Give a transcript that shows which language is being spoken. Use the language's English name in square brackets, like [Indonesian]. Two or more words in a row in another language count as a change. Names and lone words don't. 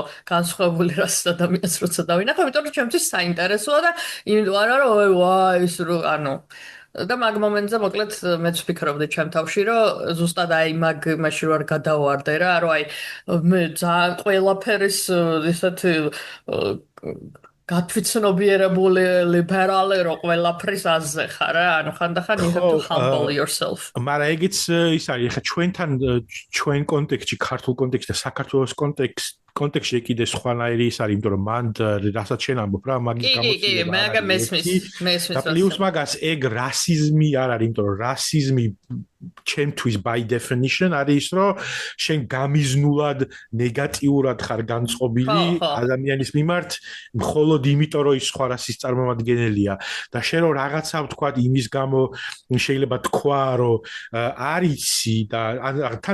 [Georgian] განსხვავებული რასის ადამიანს როცა დავინახო, იმიტომ რომ ჩემთვის საინტერესოა და იმიტომ არა რომ ვაი ის რო ანუ და მაგ მომენტზე მოკლედ მეც ვფიქრობდი ჩემ თავში რომ ზუსტად აი მაგ იმაში რომ არ გადავარდე რა რომ აი მე ძალიან ყველაფერის ისეთი გათვითცნობიერებული ლიბერალი რო ყველაფრის აზზე ხარ რა ანუ ხანდახან [English] you have to humble yourself [Georgian] მაგრამ ეგეც ის არის ხა ჩვენ კონტექსტში ქართულ კონტექსტში და საქართველოს კონტექსტში კიდე სხვანაირი ის არის იმიტომ რომ მან რასაც შენ ამბობ რა მაგის გამოცდილება მაგა მესმის და პლუს მაგას ეგ რასიზმი არ არის იმიტომ რომ რასიზმი ჩემთვის [English] by definition [Georgian] არის ის რომ შენ გამიზნულად ნეგატიურად ხარ განწყობილი ადამიანის მიმართ მხოლოდ იმიტომ რომ ის სხვა რასის წარმომადგენელია და შენ რომ რაღაცა ვთქვა იმის გამო შეიძლება თქვა რომ არიცი და თან